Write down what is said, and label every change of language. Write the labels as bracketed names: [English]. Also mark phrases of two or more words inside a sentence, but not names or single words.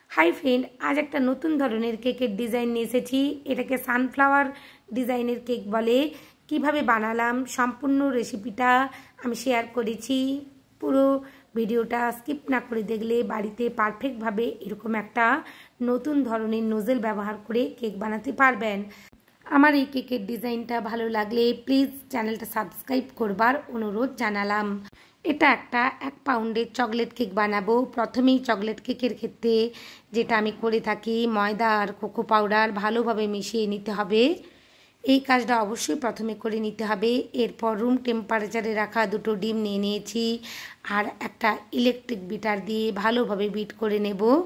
[English] Hi friend [Bangla] আজ এক নতুন ধরনের কেকের ডিজাইন নিয়ে এসেছি। এটাকে সানফ্লাওয়ার ডিজাইনের কেক বলে। কীভাবে বানালাম সম্পূর্ণ রেসিপিটা আমি শেয়ার করেছি। পুরো ভিডিওটা স্কিপ না করে দেখলে বাড়িতে পারফেক্ট ভাবে এরকম একটা নতুন ধরনের নজল ব্যবহার করে কেক বানাতে পারবেন। আমার এই কেকের ডিজাইনটা ভালো লাগলে প্লিজ চ্যানেলটা সাবস্ক্রাইব করবার অনুরোধ জানালাম। এটা একটা 1 পাউন্ডের চকলেট কেক বানাবো। প্রথমেই চকলেট কেকের ক্ষেত্রে যেটা আমি করে থাকি ময়দা আর কোকো পাউডার ভালোভাবে মিশিয়ে নিতে হবে। এই কাজটা অবশ্যই প্রথমে করে নিতে হবে। এরপর [English] room temperature [Bangla] রাখা দুটো ডিম নিয়ে নিয়েছি আর একটা [English] electric beater [Bangla] দিয়ে ভালোভাবে বিট করে নেব।